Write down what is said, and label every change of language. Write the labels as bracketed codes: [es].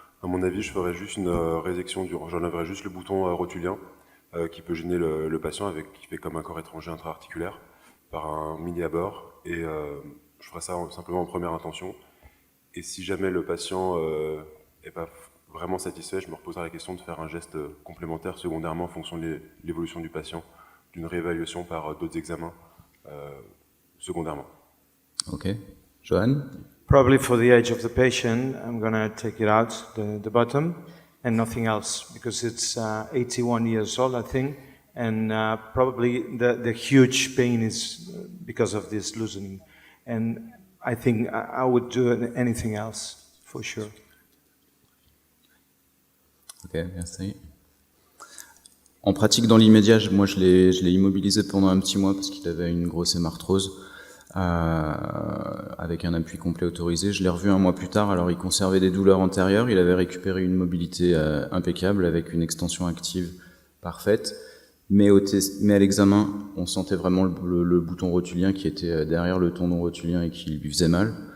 [fr] À mon avis, je ferais juste une résection, j'enlèverais juste le bouton rotulien qui peut gêner le patient, qui fait comme un corps étranger intra-articulaire par un mini-abord, et je ferais ça simplement en première intention. Et si jamais le patient n'est pas vraiment satisfait, je me reposerai la question de faire un geste complémentaire secondairement en fonction de l'évolution du patient, d'une réévaluation par d'autres examens secondairement. Ok. Johan? [en] Probably for the age of the patient, I'm going to take it out, the bottom, and nothing else, because it's 81 years old, I think, and probably the huge pain is because of this loosening. And I think I would do anything else, for sure. [fr] Ok, merci. En pratique, dans l'immédiat, moi je l'ai immobilisé pendant un petit mois parce qu'il avait une grosse hémarthrose avec un appui complet autorisé. Je l'ai revu un mois plus tard, alors il conservait des douleurs antérieures, il avait récupéré une mobilité impeccable avec une extension active parfaite, mais à l'examen, on sentait vraiment le bouton rotulien qui était derrière le tendon rotulien et qui lui faisait mal.